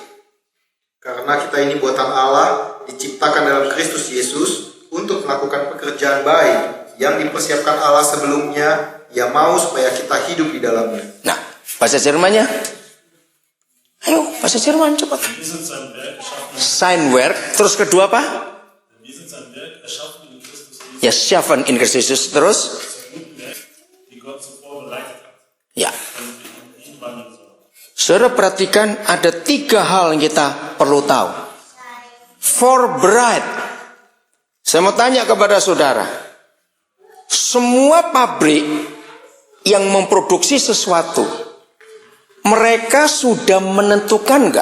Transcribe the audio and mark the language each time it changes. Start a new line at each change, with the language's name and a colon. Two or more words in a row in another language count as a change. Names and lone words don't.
Indonesian: Karena kita ini buatan Allah, diciptakan dalam Kristus Yesus untuk melakukan pekerjaan baik yang dipersiapkan Allah sebelumnya. Ia mau supaya kita hidup di dalamnya. Nah, bahasa Jermannya. Ayo, bahasa Jerman cepat.
German: Sein Werk.
Indonesian: Terus kedua apa? Ya,
German: schaffen in Christus.
Indonesian: Terus? Ya. Saudara perhatikan ada 3 hal yang kita perlu tahu. Forbereid. Saya mau tanya kepada saudara. Semua pabrik yang memproduksi sesuatu, mereka sudah menentukan nggak?